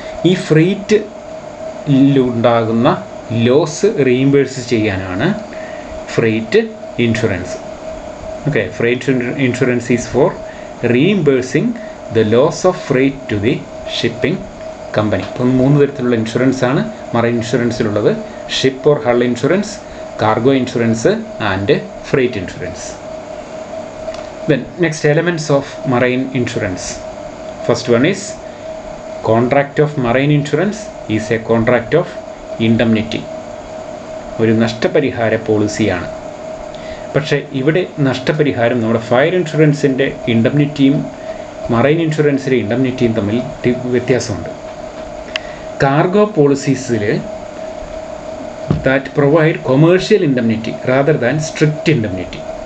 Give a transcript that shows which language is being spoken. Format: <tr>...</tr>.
<ml>ഈ ഫ്രൈറ്റിലുണ്ടാകുന്ന loss reimburse ചെയ്യാനാണ് freight insurance.</ml> <en>Okay, freight insurance is for reimbursing the loss of freight to the shipping company.</en> <ml>ഇപ്പം 3 തരത്തിലുള്ള insurance ആണ് marine ഇൻഷുറൻസിലുള്ളത്:</ml> <en>Ship or hull insurance, cargo insurance and freight insurance. Then next elements of marine insurance. First one is contract of marine insurance is a contract of indemnity.</en> <ml>ഒരു നഷ്ടപരിഹാര പോളിസിയാണ്. പക്ഷേ ഇവിടെ നഷ്ടപരിഹാരം നമ്മുടെ fire ഇൻഷുറൻസിൻ്റെ ഇൻഡംനിറ്റിയും മറൈൻ ഇൻഷുറൻസിലെ ഇൻഡംനിറ്റിയും തമ്മിൽ വ്യത്യാസമുണ്ട്.</ml> <en>Cargo പോളിസീസിൽ that provide commercial indemnity rather than strict indemnity.</en>